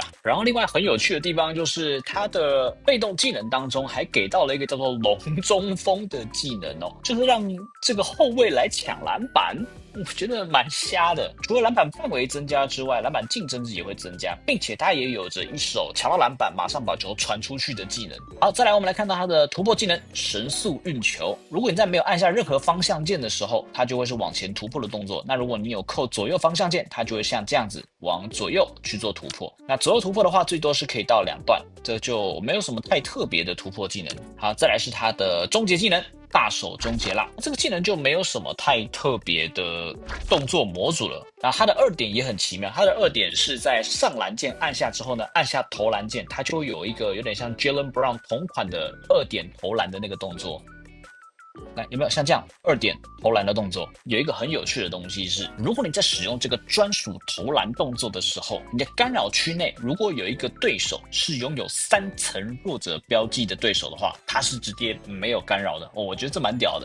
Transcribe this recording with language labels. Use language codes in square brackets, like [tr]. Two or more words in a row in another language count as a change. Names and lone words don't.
[zh] 然後另外很有趣的地方就是他的被動技能當中還給到了一個叫做龍中鋒的技能哦，就是讓這個後衛來搶籃板。我覺得蠻瞎的，除了籃板範圍增加之外，籃板競爭值也會增加，並且他也有着一手搶到籃板馬上把球傳出去的技能。好，再來我們來看到他的突破技能神速運球。如果你在沒有按下任何方向鍵的時候，它就會是往前突破的動作。那如果你有扣左右方向鍵，它就會像這樣子往左右去做突破。那左右突破的話，最多是可以到2段，這就沒有什麼太特別的突破技能。好，再來是他的終結技能大手終結啦。這個技能就沒有什麼太特別的動作模組了。然後它的2點也很奇妙，它的2點是在上藍鍵按下之後呢，按下投籃鍵，它就有一個有點像 Jaylen Brown 同款的2點投籃的那個動作。來，有沒有像這樣2點投籃的動作？有一個很有趣的東西是，如果你在使用這個專屬投籃動作的時候，你的干擾區內如果有一個對手是擁有3層弱者標記的對手的話，它是直接沒有干擾的哦。我覺得這蠻屌的。